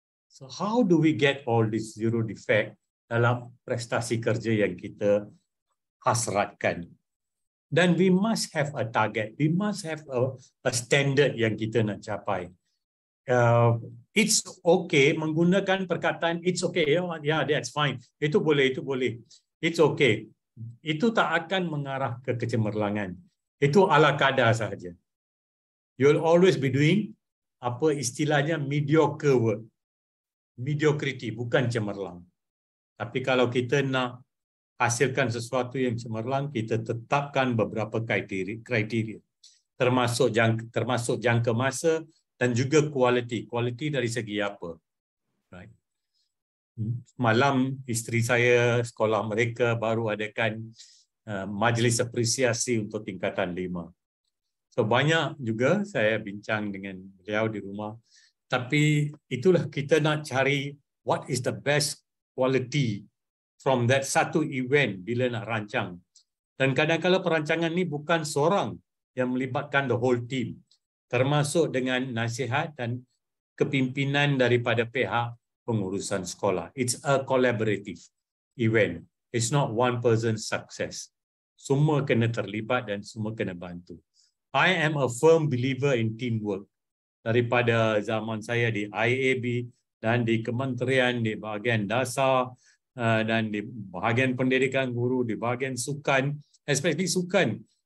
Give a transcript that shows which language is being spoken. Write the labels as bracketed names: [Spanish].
[English] So how do we get all this zero defect [Malay] dalam prestasi kerja yang kita hasratkan? [English] Dan we must have a target, we must have a standard [Malay] yang kita nak capai. [English] It's okay, [Malay] menggunakan perkataan [English] it's okay, yeah, that's fine. [Malay] Itu boleh. [English] It's okay. [Malay] Itu tak akan mengarah ke kecemerlangan. Itu ala kadar sahaja. [English] You'll always be doing [Malay] apa istilahnya [English] mediocre work. [Malay] Mediocrity, bukan cemerlang. Tapi kalau kita nak hasilkan sesuatu yang cemerlang, kita tetapkan beberapa kriteria. Termasuk jangka masa dan juga kualiti. Kualiti dari segi apa? Right. Malam isteri saya, sekolah mereka baru adakan majlis apresiasi untuk tingkatan 5. So banyak juga saya bincang dengan beliau di rumah. Tapi itulah kita nak cari [English] what is the best quality from that [Malay] satu event bila nak rancang. Dan kadang-kadang perancangan ni bukan seorang yang melibatkan [English] the whole team. [Malay] Termasuk dengan nasihat dan kepimpinan daripada pihak pengurusan sekolah. [English] It's a collaborative event. It's not one person's success. [Malay] Semua kena terlibat dan semua kena bantu. [English] I am a firm believer in teamwork. [Malay] Daripada zaman saya di IAB dan di kementerian, di bahagian dasar dan di bahagian pendidikan guru, di bahagian sukan, especially sukan.